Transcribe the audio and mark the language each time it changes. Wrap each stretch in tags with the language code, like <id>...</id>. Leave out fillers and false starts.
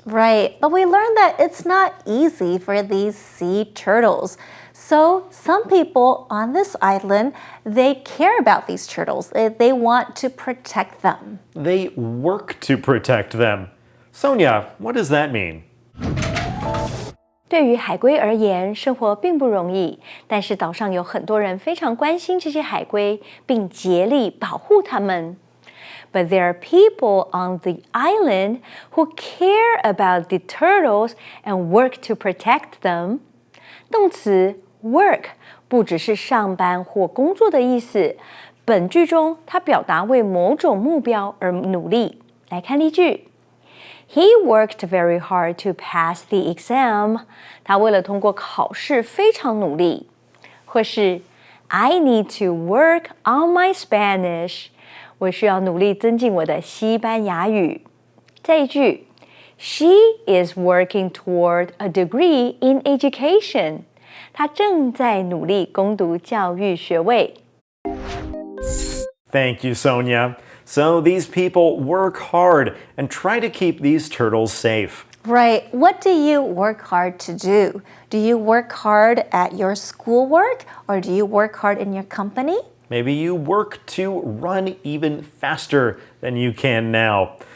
<en>Right, but we learned that it's not easy for these sea turtles. So some people on this island, they care about these turtles. They want to protect them. They work to protect them. Sonia, what does that mean?</en> <zh>对于海龟而言，生活并不容易，但是岛上有很多人非常关心这些海龟，并竭力保护它们。</zh> <en>But there are people on the island who care about the turtles and work to protect them.</en> <zh>动词 work 不只是上班或工作的意思，本句中它表达为某种目标而努力。来看例句。</zh> <en>He worked very hard to pass the exam.</en> <zh>他为了通过考试非常努力。或是</zh> <en>I need to work on my Spanish.</en> <zh>我需要努力增进我的西班牙语。再一句</zh> <en>She is working toward a degree in education.</en> <zh>她正在努力攻读教育学位。</zh> <en>Thank you, Sonia. So these people work hard and try to keep these turtles safe. Right. What do you work hard to do? Do you work hard at your schoolwork or do you work hard in your company? Maybe you work to run even faster than you can now.</en>